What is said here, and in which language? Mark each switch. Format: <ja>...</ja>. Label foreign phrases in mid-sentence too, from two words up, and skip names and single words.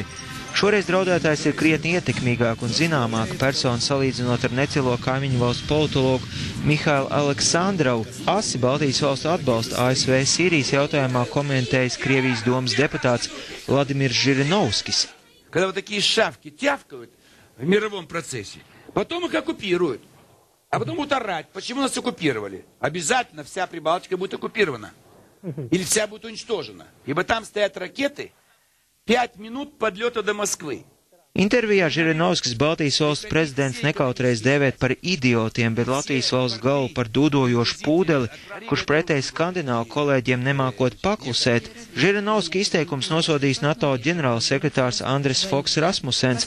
<lv>Šoreiz draudētājs ir krietni ietekmīgāk un zināmāka persona salīdzinot ar necilo kaimiņu valstu politologu Mihailu Aleksandrovu. Asi Baltijas valstu atbalsta ASV Sīrijas jautājumā komentējis Krievijas domas deputāts Vladimirs Žirinovskis.</lv> <ru>Когда вот такие шавки тявкают в мировом процессе, потом их оккупируют. А потом будут орать, почему нас оккупировали. Обязательно вся Прибалтика будет оккупирована. Или вся будет уничтожена. Ибо там стоят ракеты 5 минут подлета до Москвы.</ru> <lv>Intervijā Žirinovskis Baltijas valsts prezidents nekautrēs dēvēt par idiotiem, bet Latvijas valsts galvu par dūdojošu pūdeli, kurš pretēji skandināvu kolēģiem nemākot paklusēt. Žirinovski izteikums nosodīs NATO ģenerālsekretārs Andris Foks Rasmusens.</lv>